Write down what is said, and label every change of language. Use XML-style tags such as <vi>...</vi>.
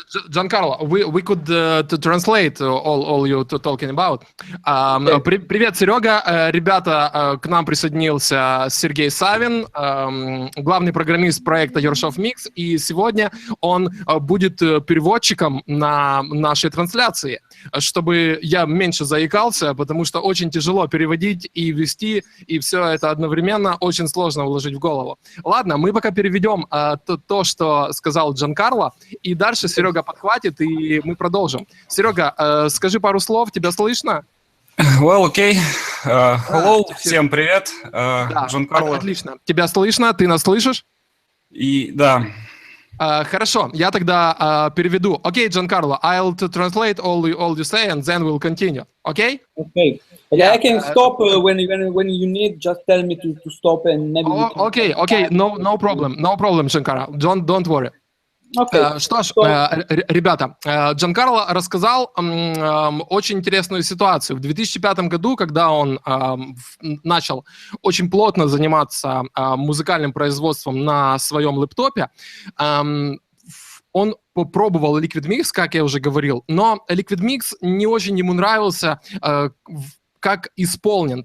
<en>Giancarlo, we could to translate all you talking about.</en> <ru>Привет, Серега. Ребята, к нам присоединился Сергей Савин, главный программист проекта Yorshoff Mix, и сегодня он будет переводчиком на нашей трансляции, чтобы я меньше заикался, потому что очень тяжело переводить и вести, и все это одновременно очень сложно уложить в голову. Ладно, мы пока переведем то, что сказал Джанкарло, и дальше Серега подхватит, и мы продолжим. Серега, скажи пару слов, тебя слышно?</ru> <en>Well, okay.</en> <ru>Hello, всем привет. Джанкарло. Отлично. Тебя слышно? Ты нас слышишь? И да. Хорошо, я тогда переведу.</ru> <en>Окей, Giancarlo, I'll translate all you say, and then we'll continue. Okay? Okay. Yeah, I can stop when you need. Just tell me to stop, and maybe. Okay. No problem, Giancarlo. Don't worry. Okay.</en> <ru>Что ж, ребята, Джанкарло рассказал очень интересную ситуацию. В 2005 году, когда он начал очень плотно заниматься музыкальным производством на своем лэптопе, он попробовал Liquid Mix, как я уже говорил, но Liquid Mix не очень ему нравился как исполнен.</ru>